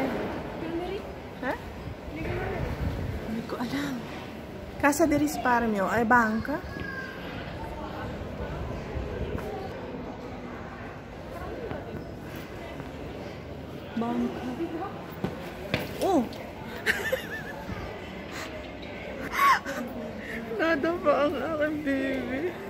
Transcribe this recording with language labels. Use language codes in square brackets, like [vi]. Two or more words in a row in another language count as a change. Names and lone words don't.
[tl] Ha? Hindi ko alam. Casa de Risparmio. Ay, bangka? Bangka. Oh! Nada pa ang aking baby.